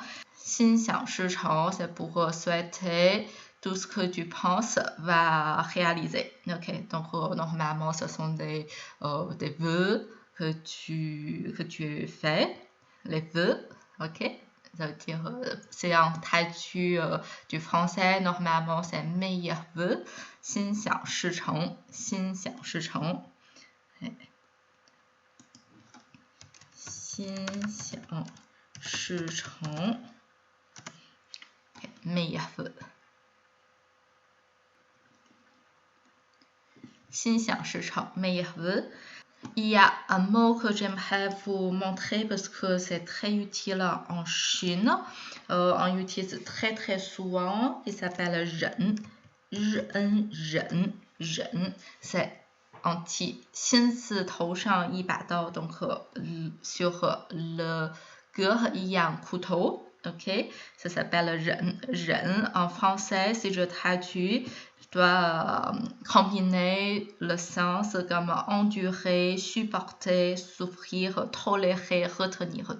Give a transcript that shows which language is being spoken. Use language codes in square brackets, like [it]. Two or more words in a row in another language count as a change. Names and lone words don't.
[zh] 心想事成, [fr] c'est pour souhaiter tout ce que tu penses va réaliser. Ok, donc normalement, ce sont des vœux que tu fais, les vœux, ok? Ça veut dire, c'est en traduit du français, normalement c'est meilleur vœu, [zh] 心想事成, 心想事成. 心想事成, [fr] meilleur vœu. [zh] 心想事成, [fr] meilleur vœu. Il y a un mot que j'aimerais vous montrer parce que c'est très utile en Chine. On utilise très souvent, il s'appelle ren. [zh] Ren. [fr] C'est anti [zh] 心字头上一把刀, [fr] donc sur le cœur il y a un couteau. Ok, ça s'appelle ren. Ren en français, si je traduis, je dois combiner le sens comme endurer, supporter, souffrir, tolérer, retenir.